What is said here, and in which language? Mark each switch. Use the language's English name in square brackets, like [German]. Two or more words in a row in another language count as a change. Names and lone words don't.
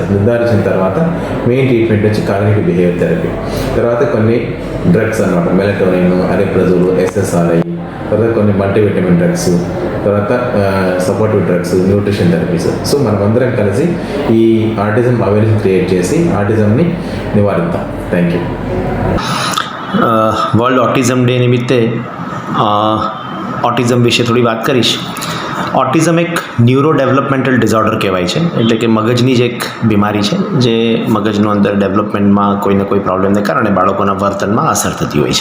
[Telugu] నిర్ధారించిన తర్వాత [English] main treatment [Telugu] వచ్చి [English] cognitive behavior therapy, [Telugu] తర్వాత కొన్ని డ్రగ్స్ అన్నమాట, మెలటోనిన్, అరిప్రజోల్, ఎస్ఎస్ఆర్ఐ, తర్వాత కొన్ని [English] multivitamin drugs, [Telugu] తర్వాత [English] supportive drugs, nutrition therapies. [Telugu] సో మనమందరం కలిసి ఈ [English] autism awareness create [Telugu] చేసి ఆటిజంని నివారిద్దాం. [English] thank you. [Gujarati] વર્લ્ડ ઓટિઝમ ડે નિમિત્તે ઓટિઝમ વિશે થોડી વાત કરીશ. ઓટિઝમ એક [English] neuro developmental disorder [Gujarati] કહેવાય છે, એટલે કે મગજની જ એક બીમારી છે જે મગજનું અંદર ડેવલપમેન્ટમાં કોઈને કોઈ પ્રોબ્લેમને કારણે બાળકોના વર્તનમાં અસર થતી હોય છે.